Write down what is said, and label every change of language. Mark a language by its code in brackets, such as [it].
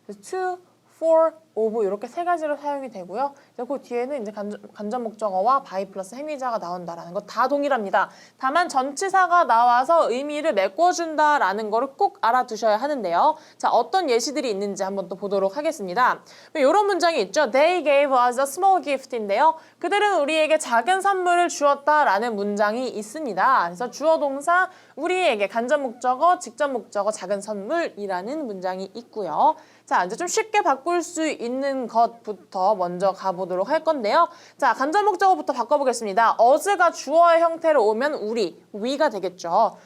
[ko] to, for, of 이렇게 3가지로 사용이 되고요. 그 뒤에는 이제 간접 목적어와 by 플러스 행위자가 나온다라는 거 다 동일합니다. 다만 전치사가 나와서 의미를 메꿔준다라는 거를 꼭 알아두셔야 하는데요. 자, 어떤 예시들이 있는지 한번 또 보도록 하겠습니다. 이런 문장이 있죠. [en] They gave us a small gift [ko] 인데요. 그들은 우리에게 작은 선물을 주었다라는 문장이 있습니다. 그래서 주어 동사 우리에게 간접 목적어, 직접 목적어, 작은 선물이라는 문장이 있고요. 자, 이제 좀 쉽게 바꿀 수 있는 것부터 먼저 가보도록 할 건데요. 자, 간접 목적어부터 바꿔보겠습니다. us가 주어의 형태로 오면 우리, we가 되겠죠.